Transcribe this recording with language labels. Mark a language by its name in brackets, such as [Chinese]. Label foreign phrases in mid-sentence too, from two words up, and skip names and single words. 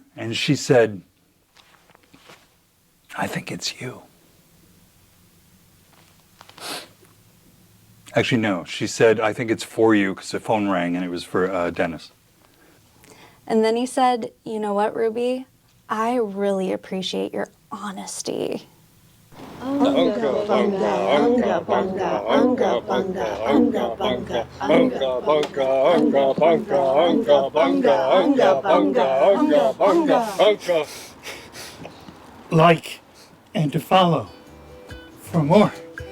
[English] And she said, I think it's you. Actually, no. She said, I think it's for you, because the phone rang and it was for Dennis. And then he said, you know what, Ruby? I really appreciate your honesty. Unga bunga, unga bunga, unga bunga, unga bunga, unga bunga, unga bunga, unga bunga, unga bunga, unga bunga, unga. Like and to follow for more.